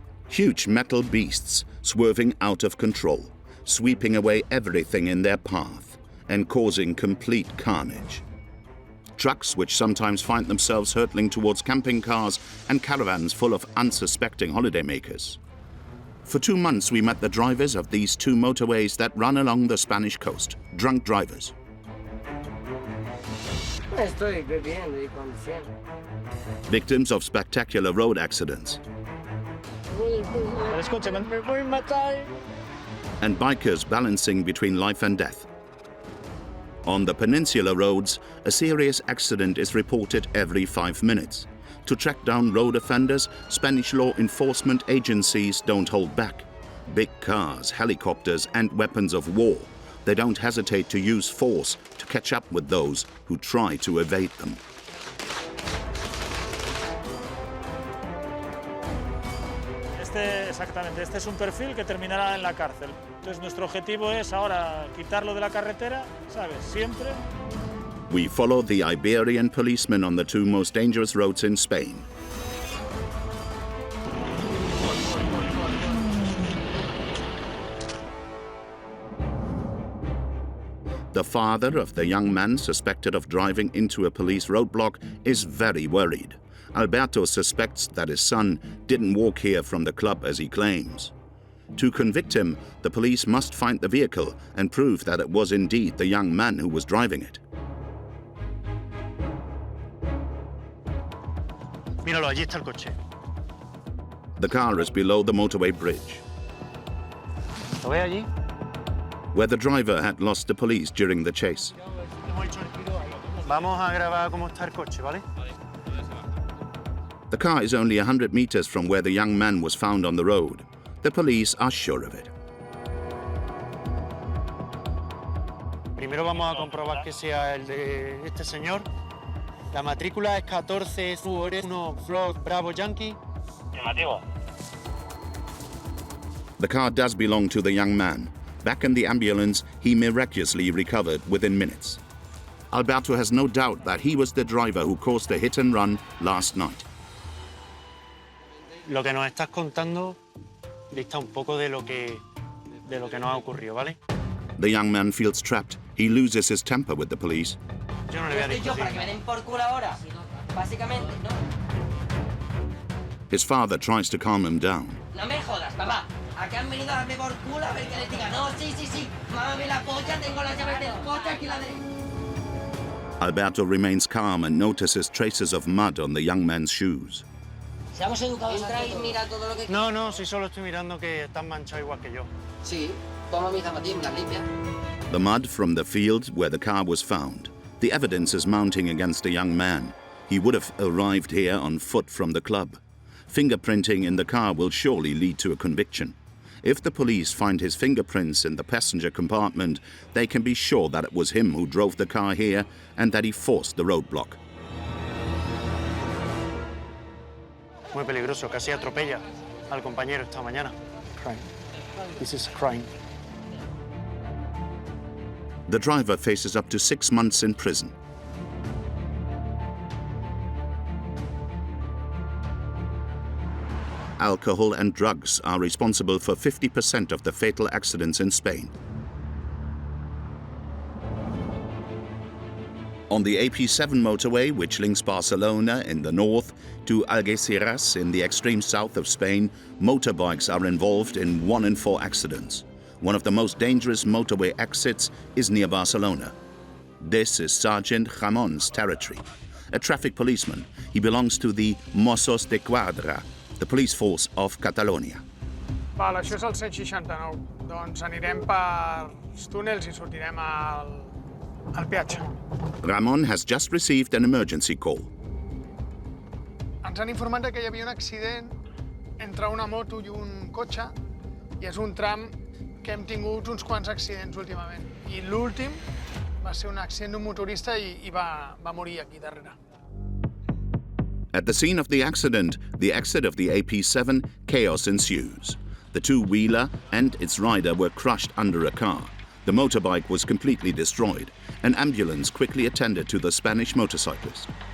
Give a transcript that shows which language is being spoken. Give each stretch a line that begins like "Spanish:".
English: Huge metal beasts swerving out of control, sweeping away everything in their path and causing complete carnage. Trucks which sometimes find themselves hurtling towards camping cars and caravans full of unsuspecting holidaymakers. For 2 months we met the drivers of these 2 motorways that run along the Spanish coast, drunk drivers.
Spanish: Estoy bebiendo y conduciendo.
English: Victims of spectacular road accidents.
Spanish: Me voy a matar.
English: And bikers balancing between life and death. On the peninsular roads, a serious accident is reported every 5 minutes. To track down road offenders, Spanish law enforcement agencies don't hold back. Big cars, helicopters, and weapons of war. They don't hesitate to use force to catch up with those who try to evade them.
Spanish: Exactamente, este es un perfil que terminará en la cárcel. Entonces nuestro objetivo es ahora quitarlo de la carretera, ¿sabes? Siempre.
English: We follow the Iberian policemen on the 2 most dangerous roads in Spain. The father of the young man suspected of driving into a police roadblock is very worried. Alberto suspects that his son didn't walk here from the club as he claims. To convict him, the police must find the vehicle and prove that it was indeed the young man who was driving it.
Spanish: Míralo, allí está el coche.
English: The car is below the motorway bridge,
Spanish: ¿Lo ve allí?
English: where the driver had lost the police during the chase.
Spanish: Vamos a grabar cómo está el coche, ¿vale?
English: The car is only 100 meters from where the young man was found on the road. The police are sure of it.
Spanish: Primero vamos a comprobar que sea el de este señor. La matrícula es 14-1 Floyd Bravo Yankee. Afirmativo.
English: The car does belong to the young man. Back in the ambulance, he miraculously recovered within minutes. Alberto has no doubt that he was the driver who caused the hit and run last night.
Spanish: Lo que nos estás contando dista un poco de lo que nos ha ocurrido, ¿vale?
English: The young man feels trapped. He loses his temper with the police.
Spanish: Yo no le voy a Estoy yo para que me den por culo ahora, básicamente, ¿no?
English: His father tries to calm him down.
Spanish: No me jodas, papá. Aquí han venido a darme por culo a ver que les diga. No, sí. Mámame la polla, tengo las llaves del coche aquí la derecha.
English: Alberto remains calm and notices traces of mud on the young man's shoes.
Spanish: Seamos educados. Entra y mira todo lo que... No, no, si solo estoy mirando que están manchados igual que yo. Sí, toma mis zapatillas, me las limpia.
English: The mud from the field where the car was found. The evidence is mounting against a young man. He would have arrived here on foot from the club. Fingerprinting in the car will surely lead to a conviction. If the police find his fingerprints in the passenger compartment, they can be sure that it was him who drove the car here and that he forced the roadblock.
Spanish: Muy peligroso, casi atropella al compañero esta mañana.
English: Crime. This is crime. The driver faces up to 6 months in prison. Alcohol and drugs are responsible for 50% of the fatal accidents in Spain. On the AP7 motorway, which links Barcelona in the north to Algeciras in the extreme south of Spain, motorbikes are involved in 1 in 4 accidents. One of the most dangerous motorway exits is near Barcelona. This is Sergeant Ramon's territory. A traffic policeman, he belongs to the Mossos de Quadra, the police force of Catalonia.
Catalan: Val, això és el 169. Doncs anirem per els túnels i sortirem al peatge.
English: Ramon has just received an emergency call.
Catalan: Ens han informat que hi havia un accident entre una moto i un cotxe i és un tram que hem tingut uns quants accidents últimament. I l'últim va ser un accident d'un motorista i va morir aquí darrere.
English: At the scene of the accident, the exit of the AP7, chaos ensues. The two-wheeler and its rider were crushed under a car. The motorbike was completely destroyed. An ambulance quickly attended to the Spanish motorcyclist.